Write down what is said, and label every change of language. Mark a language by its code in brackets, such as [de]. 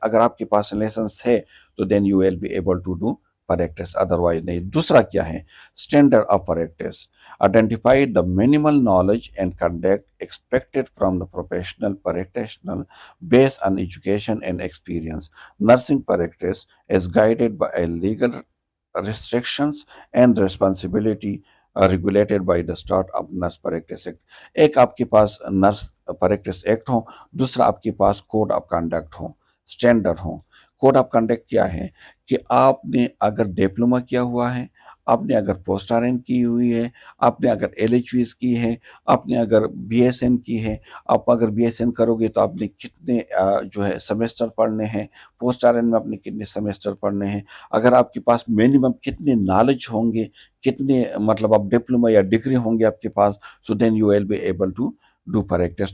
[ur] اگر آپ کے پاس لیسنس ہے تو [en] then you will be able to do practice, [ur] otherwise نہیں. دوسرا کیا ہے؟ [en] Standard of practice. Identify the minimal knowledge and conduct expected from the professional practitioner based on education and experience. Nursing practice is guided by a legal restrictions and responsibility regulated by the start of Nurse Practice Act. [ur] ایک آپ کے پاس nurse practice act ہو، دوسرا آپ کے پاس code of conduct ہو، standard ہو. Code of conduct کیا ہے کہ آپ نے اگر ڈپلوما کیا ہوا ہے، آپ نے اگر پوسٹ آر این کی ہوئی ہے، آپ نے اگر ایل ایچ ویز کی ہے، آپ نے اگر بی ایس این کی ہے، آپ اگر بی ایس این کرو گے تو آپ نے کتنے جو ہے سیمیسٹر پڑھنے ہیں، پوسٹ آر این میں آپ نے کتنے سیمیسٹر پڑھنے ہیں، اگر آپ کے پاس منیمم کتنے نالج ہوں گے، کتنے مطلب آپ ڈپلوما یا ڈگری ہوں گے آپ کے پاس، [en] So then you will be able to do practice.